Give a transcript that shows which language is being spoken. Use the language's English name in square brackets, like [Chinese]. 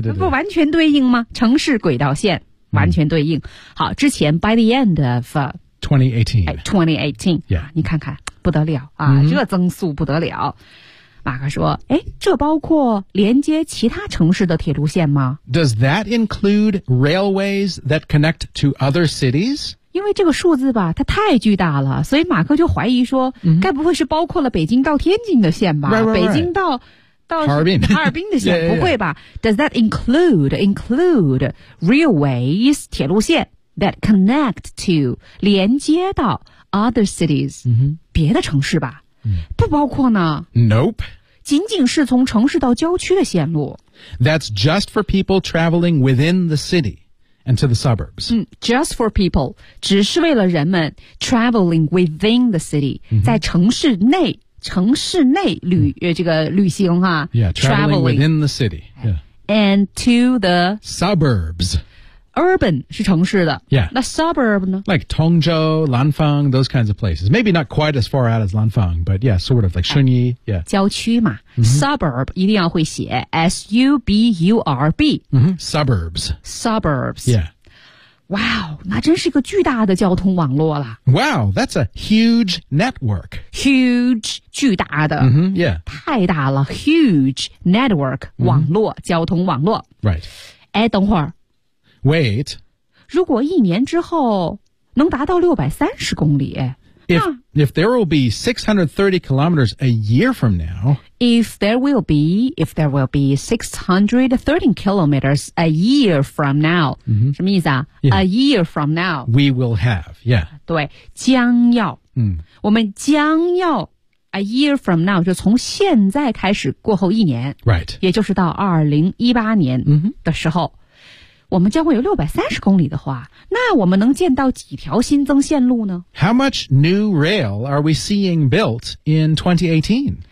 [Chinese] 不完全对应吗城市轨道线。完全对应。好之前 [English] by the end of 2018. Yeah. [Chinese] 你看看不得了啊、这增速不得了。马克说诶这包括连接其他城市的铁路线吗 [English] Does that include railways that connect to other cities? [Chinese] 因为这个数字吧它太巨大了所以马克就怀疑说、该不会是包括了北京到天津的线吧 [English] right. [Chinese] 北京到哈尔滨的线 不会吧 [English] Does that include railways, [Chinese] 铁路线 [English] that connect to, [Chinese] 连接到 [English] other cities,、 [Chinese] 别的城市吧不包括呢 [English] Nope. [Chinese] 仅仅是从城市到郊区的线路。 [English] That's just for people traveling within the city and to the suburbs. Just for people. [Chinese] 只是为了人们 [English] traveling within the city.、 [Chinese] 在城市内旅、这个旅行哈。 [English] Yeah, traveling within the city.、 And to the suburbs. [Chinese] urban 是城市的 [English] Yeah. [Chinese] 那 suburb 呢 [English] Like Tongzhou, Lanfang, those kinds of places. Maybe not quite as far out as Lanfang, but yeah, sort of like Shunyi. Yeah. [Chinese] 郊区嘛、mm-hmm. Suburb 一定要会写 S-U-B-U-R-B、 [English] mm-hmm. Suburbs. Suburbs. Yeah. [Chinese] Wow, 那真是一个巨大的交通网络啦。 [English] Wow, that's a huge network. [Chinese] Huge, 巨大的。 [English] Mm-hmm, yeah. [Chinese] 太大了 [English] huge network,、 [Chinese] mm-hmm. 网络交通网络。 [English] Right. [Chinese] 哎，等会儿。 [English] Wait. [Chinese] 如果一年之后能达到630公里。 [English] If there will be 630 kilometers a year from now. If there will be 630 kilometers a year from now.、 Mm-hmm. [Chinese] 什么意思啊、 [English] yeah. A year from now. We will have, yeah. [Chinese] 对将要、嗯、我们将要 [English] a year from now, [Chinese] 就从现在开始过后一年。 [English] Right. [Chinese] 也就是到2018年的时候、 [English] mm-hmm. [Chinese] 我们将会有630公里的话那我们能建到几条新增线路呢 [English] How much new rail are we seeing built in 2018?